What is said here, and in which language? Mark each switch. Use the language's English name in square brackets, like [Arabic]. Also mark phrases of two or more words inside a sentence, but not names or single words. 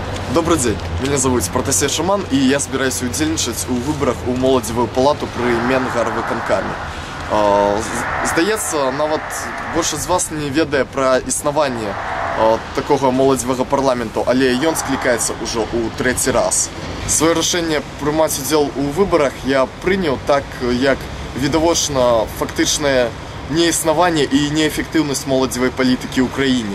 [Russian] Добрый день, меня зовут Протасей Шаман, и я собираюсь [Belarusian] удзельнічаць у выборах у моладзевую палату [Russian] при Менгарвыканкаме. [Belarusian] Здаецца, нават больше з вас не ведае пра існаванне такога моладзевага парламенту, але ён склікаецца ўжо ў трэці раз. Сваё рашэнне прымаць удзел у выборах я прыняў так, як відавочна фактычнае неіснаванне і неэфектыўнасць моладзевай палітыкі ў краіне.